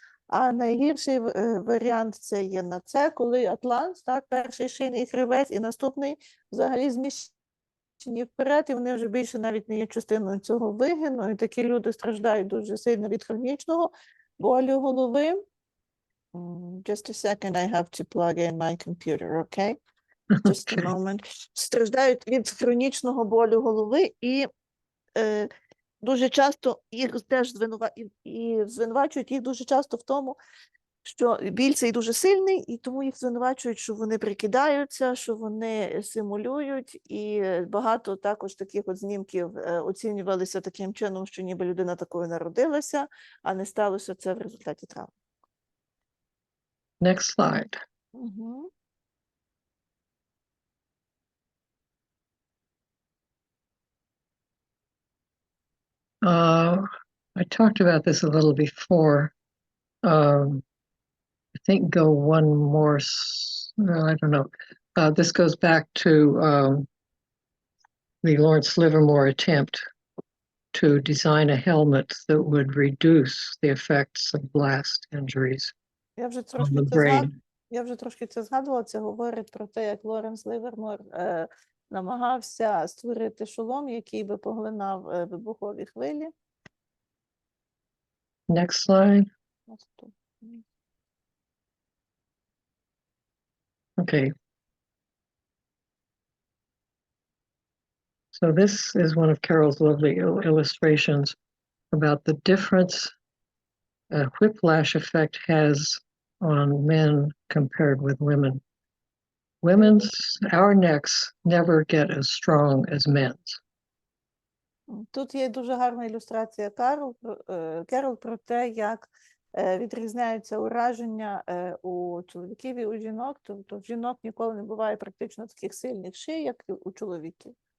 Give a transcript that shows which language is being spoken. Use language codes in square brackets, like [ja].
[uk] А найгірший варіант це є на С, коли атлант, так, перший шийний хребець і наступний взагалі зміщені вперед, і вони вже більше навіть не є частиною цього вигину, і такі люди страждають дуже сильно від хронічного болю голови. [en] Just a second, I have to plug in my computer, okay? Just a moment. [uk] Страждають від хронічного болю голови і дуже часто їх теж звинувачують їх дуже часто в тому, що біль цей дуже сильний, і тому їх звинувачують, що вони прикидаються, що вони симулюють, і багато також таких от знімків оцінювалися таким чином, що ніби людина такою народилася, а не сталося це в результаті травми. [en] Next slide. Угу. I talked about this a little before. I think go one more, I don't know. This goes back to the Lawrence Livermore attempt to design a helmet that would reduce the effects of blast injuries on the brain. [uk] Я вже трошки це згадувала, це говорить про те, як Лоренс Ливермор намагався створити шолом, який би поглинав вибухові хвилі. [en] Next slide. Okay. So this is one of Carol's lovely illustrations about the difference a whiplash effect has on men compared with women. Our necks never get as strong as men's. [uk] Тут є дуже гарна ілюстрація Керол про те, як відрізняються ураження у чоловіків і у жінок. Тобто в жінок ніколи не буває практично таких сильних ший, як у чоловіків.